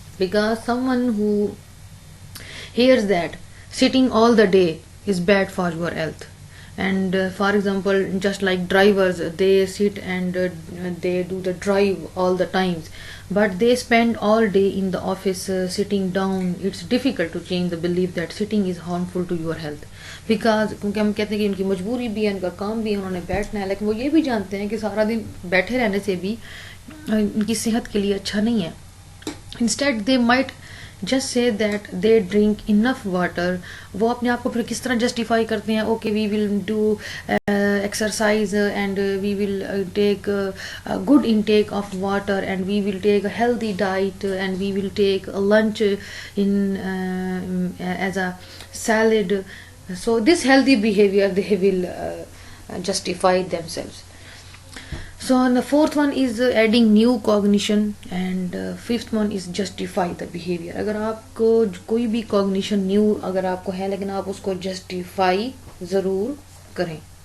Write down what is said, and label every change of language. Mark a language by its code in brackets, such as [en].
[en] Because someone who hears that sitting all the day is bad for your health, and for example just like drivers, they sit and they do the drive all the times, but they spend all day in the office sitting down. It's difficult to change the belief that sitting is harmful to your health, because [ur] کیونکہ ہم کہتے ہیں کہ ان کی مجبوری بھی ہے، ان کا کام بھی ہے، انہوں نے بیٹھنا ہے، لیکن وہ یہ بھی جانتے ہیں کہ سارا دن بیٹھے رہنے سے بھی ان کی صحت کے لیے اچھا نہیں ہے. [en] Instead they might just say that they drink enough water. [ur] وہ اپنے آپ کو پھر کس طرح جسٹیفائی کرتے ہیں؟ [en] Okay we will do exercise and we will take good intake of water and we will take a healthy diet and we will take lunch in as a salad. So this healthy behavior they will justify themselves. So and the fourth one is adding new cognition, and fifth one is justify the behavior. [ur] اگر آپ کو کوئی بھی cognition new اگر آپ کو ہے لیکن آپ اس کو justify ضرور کریں.